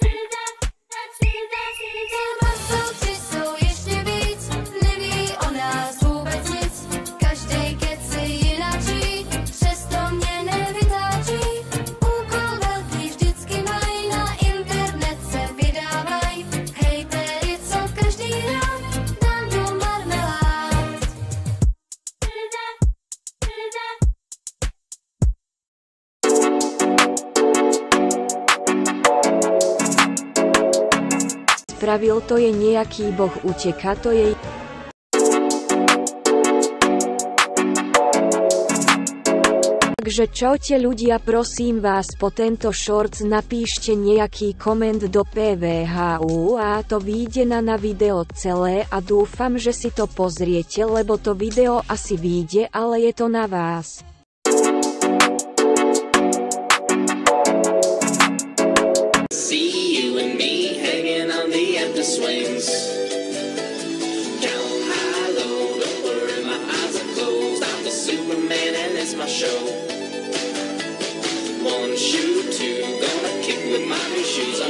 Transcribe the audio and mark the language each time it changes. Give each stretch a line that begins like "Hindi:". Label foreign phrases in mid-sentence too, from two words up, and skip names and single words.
Czech: Masovci jsou ještě víc, neví o nás vůbec nic. Každej kec je jináčí, přesto mě nevytáčí. Úkol velký vždycky mají, na internet se vydávaj. Hejtery, co každý rád dám do marmelád.
Slovak: Spravil to je nejaký boh, uteka to je... Takže čaute ľudia, prosím vás, po tento shorts napíšte nejaký koment do PVHU a to vyjde na video celé a dúfam, že si to pozriete, lebo to video asi vyjde, ale je to na vás.
English: Swings down high, low, don't worry, my eyes are closed. I'm the Superman and it's my show. One shoe, two, gonna kick with my new shoes.